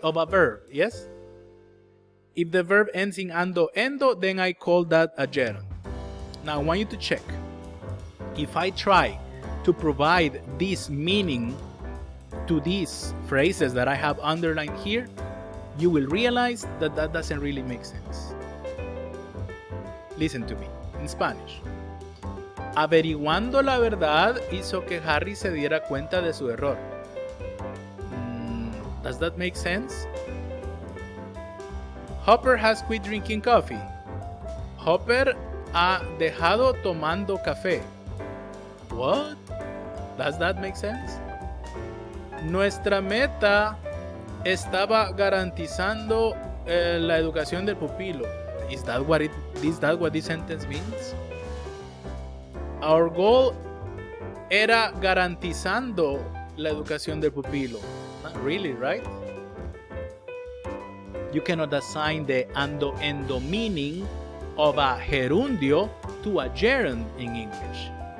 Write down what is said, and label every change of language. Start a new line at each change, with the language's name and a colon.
English: Of a verb, yes? If the verb ends in ando endo, then I call that a gerund. Now I want you to check. If I try to provide this meaning to these phrases that I have underlined here, you will realize that that doesn't really make sense. Listen to me, in Spanish.
Spanish: Averiguando la verdad hizo que Harry se diera cuenta de su error.
English: Does that make sense? Hopper has quit drinking coffee.
Spanish: Hopper ha dejado tomando café.
English: What? Does that make sense?
Spanish: Nuestra meta estaba garantizando la educación del pupilo.
English: Is that what this sentence means? Our goal
Spanish: era garantizando la educación del pupilo.
English: Not really, right? You cannot assign the ando-endo meaning of a gerundio to a gerund in English.